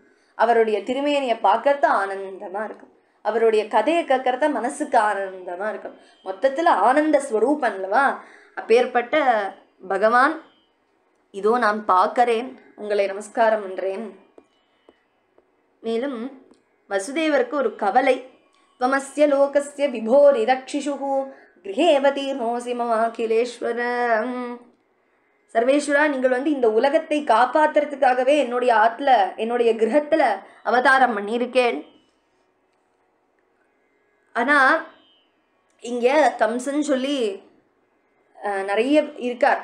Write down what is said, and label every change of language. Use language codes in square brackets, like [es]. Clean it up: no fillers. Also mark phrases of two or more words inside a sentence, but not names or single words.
[ta] அவருடைய திருமேனியை பார்க்கறது ஆனந்தமா இருக்கும். அவருடைய கதையை கேட்கறத மனசுக்கு ஆனந்தமா இருக்கும். மொத்தத்துல ஆனந்த ஸ்வரூபம் அல்லவா? அப்பேற்பட்ட பகவான் இதோ நான் பார்க்கிறேன், உங்களை நமஸ்காரம் பண்றேன். மேலும் வசுதேவருக்கு ஒரு கவலை. [sa] त्वमस्य लोकस्य विभोरिरक्षिषुः गृहेवतीर्णोऽसि ममाखिलेश्वरम्. [ta] சர்வேஸ்வரா, நீங்கள் இந்த உலகத்தை காப்பாத்துறதுக்காகவே என்னுடைய ஆத்துல என்னுடைய கிரகத்துல அவதாரம் பண்ணியிருக்கேன். ஆனா இங்க கம்சன் சொல்லி நிறைய இருக்கார்.